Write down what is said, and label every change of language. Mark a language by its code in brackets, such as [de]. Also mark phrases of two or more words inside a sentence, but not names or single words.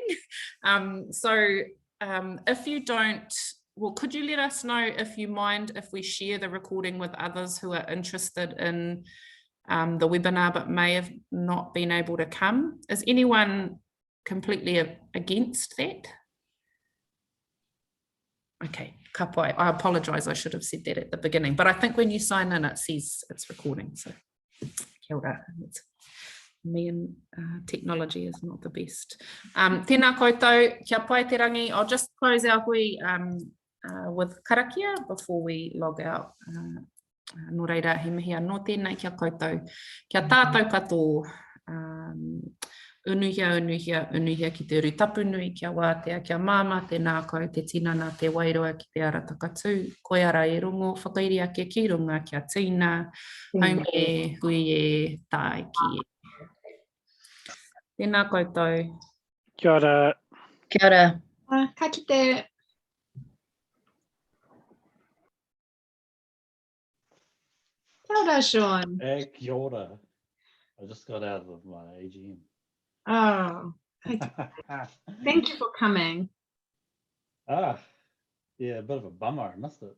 [en] So if you don't, well, could you let us know if you mind if we share the recording with others who are interested in the webinar but may have not been able to come? Is anyone completely against that? Okay, kapai. I apologise, I should have said that at the beginning, but I think when you sign in, it says it's recording, so [mi] kia ora. [en] Me and technology is not the best. [mi] Tēnā koutou, kia pai te rangi. [en] I'll just close our hui with karakia before we log out. [mi] Nō reira, he mihi anō tēnei kia koutou. Kia tātou katoa. Unuhia ki te urutapu nui, kia wātea, kia māma, te nākau, te tinana, te wairoa ki te ara takatū, koe ara e rongo, whakairi ake ki runga, kia tīna, haume e, hui e, tāi ki e. Tēnā koutou. Kia ora. Kia ora. Ka kite. Kia ora, Sean. Kia ora. [en] I just got out of my AGM. Oh, thank you for coming. Yeah, a bit of a bummer. I missed it.